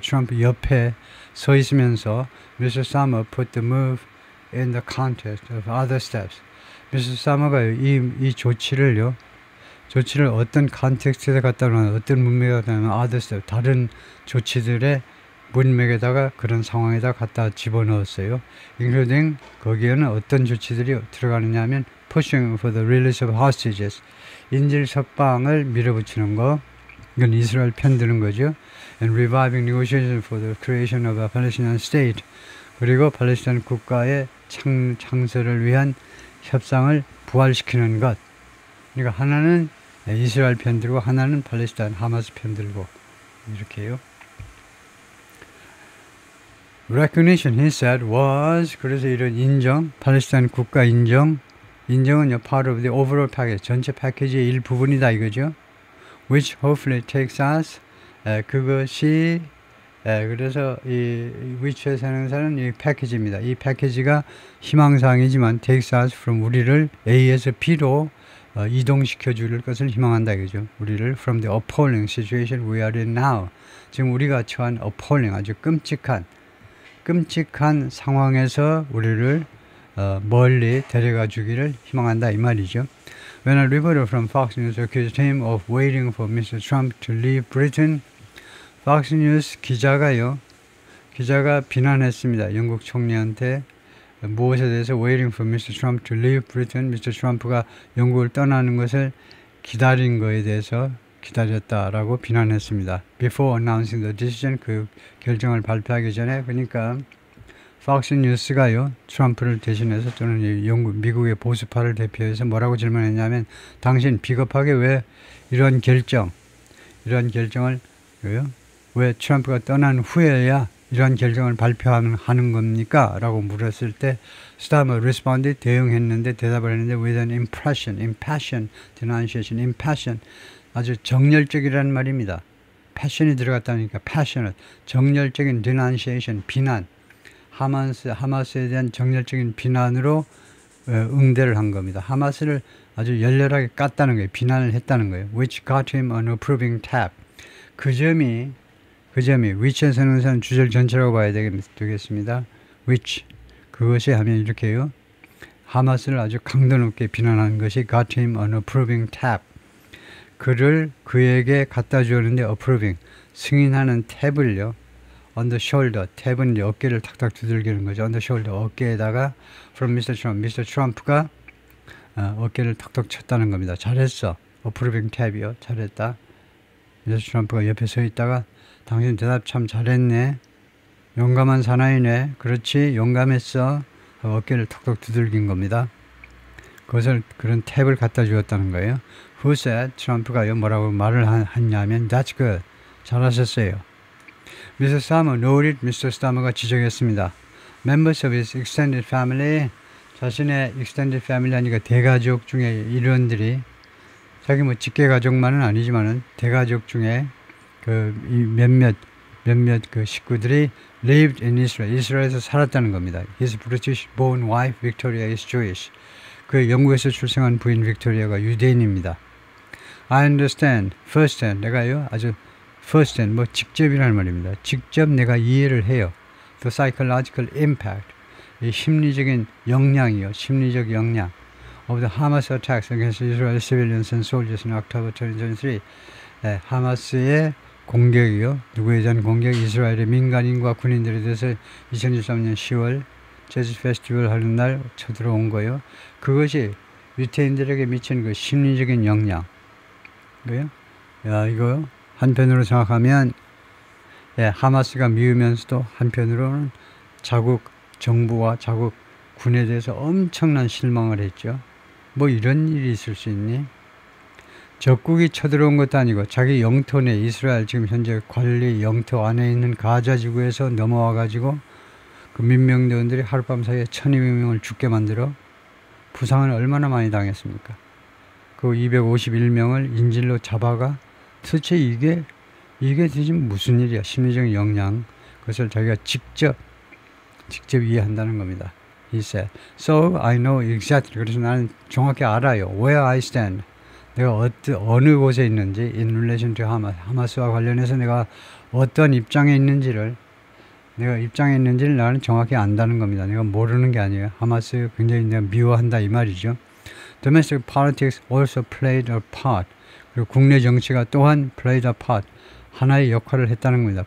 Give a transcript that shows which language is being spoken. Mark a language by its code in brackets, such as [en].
[ko] Trump 옆에 서 있으면서 Mr. [en] Starmer put the move in the context of other steps. Mr. [ko] Starmer가 이 조치를 어떤 컨텍스트에 갖다 놓으면 어떤 문맥에 갖다 놓으면 [en] other steps, [ko] 다른 조치들의 문맥에다가 그런 상황에다 갖다 집어넣었어요. [en] including [ko] 거기에는 어떤 조치들이 들어가느냐 하면 [en] pushing for the release of hostages, [ko] 인질 석방을 밀어붙이는 거, 이건 이스라엘 편드는 거죠. [en] and reviving negotiations for the creation of a Palestinian state, [ko] 그리고 팔레스타인 국가의 창설을 위한 협상을 부활시키는 것. 그러니까 하나는 이스라엘 편들고 하나는 팔레스타인 하마스 편들고 이렇게요. [en] Recognition, he said, was, [ko] 그래서 이런 인정, 팔레스타인 국가 인정은 [en] part of the overall package, [ko] 전체 패키지의 일부분이다 이거죠. [en] Which hopefully takes us, [ko] 그것이, 그래서 이 which의 사는 이 패키지입니다. 이 패키지가 희망사항이지만 [en] takes us from [ko] 우리를 A에서 B로 이동시켜 줄 것을 희망한다 이거죠. 우리를 [en] from the appalling situation we are in now, [ko] 지금 우리가 처한 appalling, 아주 끔찍한 상황에서 우리를 멀리 데려가 주기를 희망한다 이 말이죠. [en] When a reporter from Fox News accused him of waiting for Mr. Trump to leave Britain, Fox News [ko] 기자가 비난했습니다. 영국 총리한테 무엇에 대해서 [en] waiting for [ko] Mr. [en] Trump to leave Britain, Mr. [ko] 트럼프가 영국을 떠나는 것을 기다린 거에 대해서 기다렸다라고 비난했습니다. [en] Before announcing the decision, [ko] 그 결정을 발표하기 전에, 그러니까 Fox News가요, 트럼프를 대신해서 또는 미국의 보수파를 대표해서 뭐라고 질문했냐면, 당신 비겁하게 왜 이런 결정, 이러한 결정을 왜 트럼프가 떠난 후에야 이러한 결정을 발표하는 겁니까? 라고 물었을 때 스타머 [en] responded, [ko] 대응했는데 대답을 했는데 [en] with an impression, impassion, denunciation, impassion [ko] 아주 정열적이라는 말입니다. passion이 들어갔다니까 passionate, 정열적인 denunciation, 비난 하마스에 대한 정열적인 비난으로 응대를 한 겁니다. 하마스를 아주 열렬하게 깠다는 거예요. 비난을 했다는 거예요. [en] Which got him an approving tap. [ko] 그 점이 which에 서는 것은 주절 전체라고 봐야 되겠습니다. which 그것이 하면 이렇게요. 하마스를 아주 강도 높게 비난한 것이 [en] got him an approving tap. [ko] 그에게 갖다 주었는데 approving 승인하는 탭을요. [en] on the shoulder, [ko] 탭은 이제 어깨를 탁탁 두들기는 거죠. [en] on the shoulder, [ko] 어깨에다가 [en] from Mr. Trump, Mr. [ko] Trump가 어깨를 탁탁 쳤다는 겁니다. 잘했어. approving 탭이요. 잘했다. Mr. Trump가 옆에 서 있다가 당신 대답 참 잘했네. 용감한 사나이네. 그렇지. 용감했어. 어깨를 탁탁 두들긴 겁니다. 그것을 그런 탭을 갖다 주었다는 거예요. [en] Who said? [ko] 트럼프가요. 뭐라고 말을 했냐면 [en] That's good. [ko] 잘하셨어요. [en] Mr. Starmer noted, Mr. [ko] Starmer가 지적했습니다. [en] Members of his extended family, [ko] 자신의 extended family 하니까 대가족 중에 일원들이 자기 뭐 직계가족만은 아니지만은 대가족 중에 그 몇몇 그 식구들이 [en] lived in Israel, [ko] 이스라엘에서 살았다는 겁니다. [en] His British-born wife Victoria is Jewish. [ko] 그 영국에서 출생한 부인 빅토리아가 유대인입니다. [en] I understand, firsthand, [ko] 내가요 아주 firsthand, 뭐 직접이라는 말입니다. 직접 내가 이해를 해요. [en] The psychological impact, [ko] 이 심리적인 영향이요, 심리적 영향 [en] of the Hamas attacks against Israel civilians and soldiers in October 2023. [ko] 하마스의 공격이요, 누구에 대한 공격? 이스라엘의 민간인과 군인들에 대해서 2023년 10월 재즈 페스티벌 하는 날 쳐들어온 거예요. 그것이 유태인들에게 미친 그 심리적인 영향. 그래요? 야, 이거 한편으로 생각하면 하마스가 미우면서도 한편으로는 자국 정부와 자국 군에 대해서 엄청난 실망을 했죠. 뭐 이런 일이 있을 수 있니? 적국이 쳐들어온 것도 아니고 자기 영토 내 이스라엘 지금 현재 관리 영토 안에 있는 가자 지구에서 넘어와 가지고 그 민병대원들이 하룻밤 사이에 1200명을 죽게 만들어 부상을 얼마나 많이 당했습니까? 그 251명을 인질로 잡아가 도대체 이게 도대체 무슨 일이야? 심리적인 영향. 그것을 자기가 직접 이해한다는 겁니다. [en] He said, so I know exactly. [ko] 그래서 나는 정확히 알아요. [en] Where I stand. [ko] 내가 어느 곳에 있는지 [en] in relation to [ko] 하마스와 관련해서 내가 어떤 입장에 있는지를 나는 정확히 안다는 겁니다. 내가 모르는 게 아니에요. 하마스 굉장히 내가 미워한다 이 말이죠. [en] Domestic politics also played a part. [ko] 그리고 국내 정치가 또한 [en] played a part. [ko] 하나의 역할을 했다는 겁니다.